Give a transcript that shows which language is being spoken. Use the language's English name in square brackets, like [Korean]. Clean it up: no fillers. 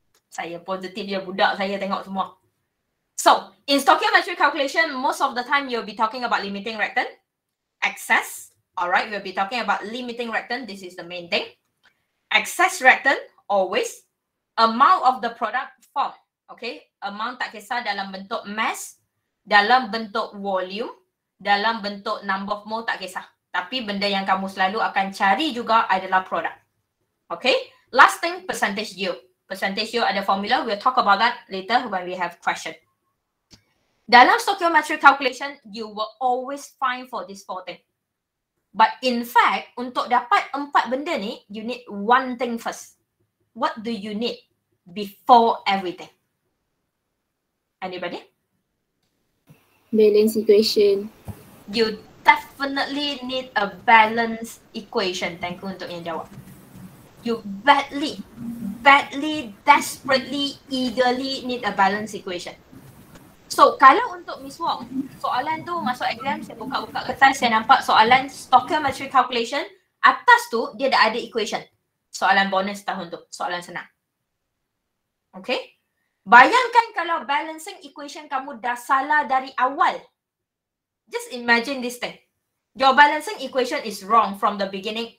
[Malay] Saya positif je budak saya tengok semua. [English] So, in stoichiometry calculation, most of the time you'll be talking about limiting reactant, excess. Alright, we'll be talking about limiting reactant. This is the main thing. Excess reactant, always. Amount of the product form. [Malay] Okay, amount tak kisah dalam bentuk mass, dalam bentuk volume, dalam bentuk number of mole tak kisah. Tapi benda yang kamu selalu akan cari juga adalah produk. [English] Okay, last thing, percentage yield. Percentage yield [Malay] ada formula, [English] we'll talk about that later when we have question. [Malay] Dalam [English] stoichiometry calculation, you will always find for this 4 thing. But in fact, [Malay] untuk dapat 4 benda ni, [English] you need one thing first. What do you need before everything? Anybody? Balance equation. You definitely need a balance equation. Thank you [Malay] untuk yang jawab. [English] You badly, desperately, eagerly need a balance equation. So, [Malay] kalau untuk Miss Wong, soalan tu masuk exam, saya buka-buka kertas, saya nampak soalan stoichiometry calculation, atas tu dia dah ada equation. Soalan bonus tahun tu, soalan senang. Okay? Bayangkan kalau balancing equation kamu dah salah dari awal. [English] Just imagine this thing. Your balancing equation is wrong from the beginning.